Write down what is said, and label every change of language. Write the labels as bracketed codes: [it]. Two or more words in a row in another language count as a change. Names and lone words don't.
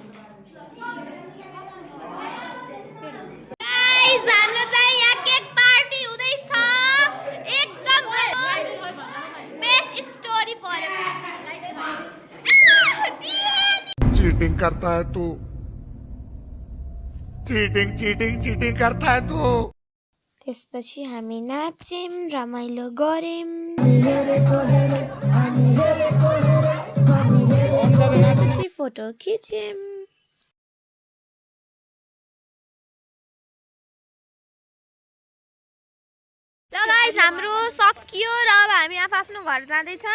[hi] चीटिंग करता है तू। चीटिंग करता है तू। [ne] त्यसपछि हामी नाच्यौं रमाइलो गर्यौं। त्यसपछि फोटो खिच्यौं। ल गाइस हाम्रो सकियो र अब हामी आफ्नो घर जाँदैछौँ।